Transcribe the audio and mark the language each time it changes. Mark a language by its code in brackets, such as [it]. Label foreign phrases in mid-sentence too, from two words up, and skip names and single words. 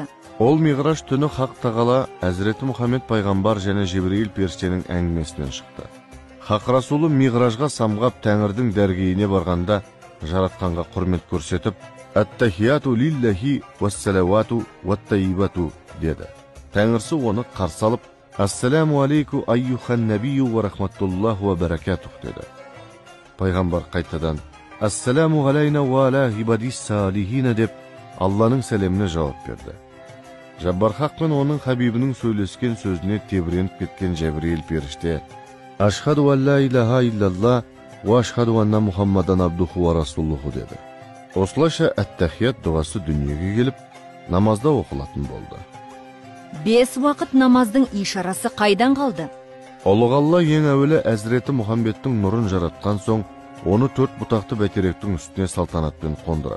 [kk] Ол Миғраж түні Хақ тағала Әзіреті Мұхаммед пайғамбар және Жибрейіл періштенің әңгімесінен шықты. Хақ Расулы Миғражға самғап Тәңірдің дәргейіне барғанда жаратқанға құрмет көрсетіп, [ar] «التحيات لله والصلوات والطيبات» [kk] деді. Тәңірсі оны қарсы алып, [ar] «السلام عليك أيها النبي ورحمة الله وبركاته» деді. [kk] Пайғамбар қайтадан [ar] «السلام علينا وعلى عباد الصالحين» [kk] деп Алланың сәлеміне жауап берді. Жаббар Хақ пен оның хабибінің сөйлескен сөзіне тебіреніп кеткен Жәбірейіл періште [ar] «أشهد أن لا إله إلا الله وأشهد أن محمدا عبده ورسوله» [kk] деді. Осылайша әт-тахият дұғасы дүниеге келіп, намазда оқылатын болды. 5 уақыт намаздың ишарасы қайдан қалды? Ұлық Алла ең әуелі Әзіреті Мұхаммедтің нұрын жаратқан соң, оны 4 бұтақты бәйтеректің үстіне салтанатпен қондырады.